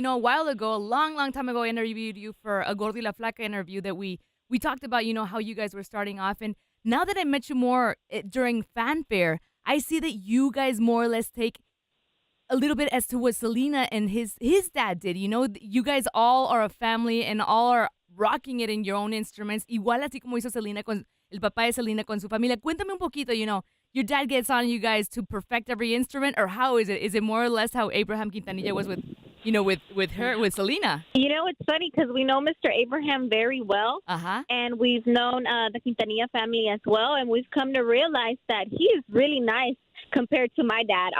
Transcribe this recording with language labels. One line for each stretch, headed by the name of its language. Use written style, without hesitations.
English: A while ago, a long time ago, I interviewed you for a Gordi La Flaca interview that we talked about, how you guys were starting off. And now that I met you more during Fanfare, I see that you guys more or less take a little bit as to what Selena and his dad did. You guys all are a family and all are rocking it in your own instruments.
Spanish: Igual así como hizo Selena con el papá de Selena con su familia. Cuéntame un poquito,
English: your dad gets on you guys to perfect every instrument, or how is it? Is it more or less how Abraham Quintanilla was with Selena? It's funny because we know Mr. Abraham very well, and we've known the Quintanilla family as well, and we've come to realize that he is really nice compared to my dad.